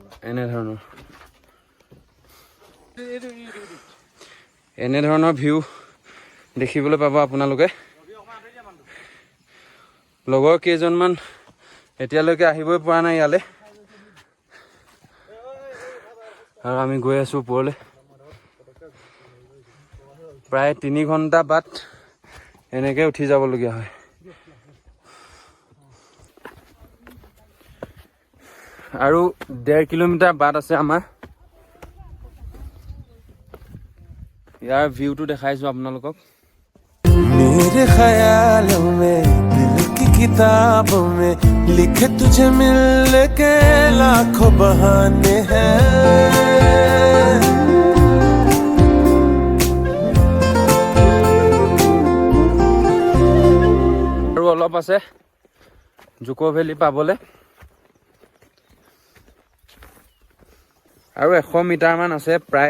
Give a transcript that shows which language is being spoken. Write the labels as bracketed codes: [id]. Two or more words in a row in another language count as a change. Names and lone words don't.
[as] এনেধৰণৰ ভিউ দেখিবলৈ পাব আপোনালোকে লগৰ কেইজনমান এতিয়ালৈকে আহিবই পৰা নাই ইয়ালে আৰু আমি গৈ আছো ওপৰলৈ প্ৰায় 3 ঘণ্টা বাট এনেকৈ উঠি যাবলগীয়া হয়। আৰু 1.5 কিলোমিটাৰ বাট আছে আমাৰ। ইয়াৰ ভিউটো দেখাইছোঁ আপোনালোকক। [hi] मेरे ख्यालों में दिल की किताबों में लिखे तुझे मिलने के लाखों बहाने हैं। [as] আৰু অলপ আছে জুকো ভেলী পাবলৈ, আৰু 100 মিটাৰমান আছে প্ৰায়।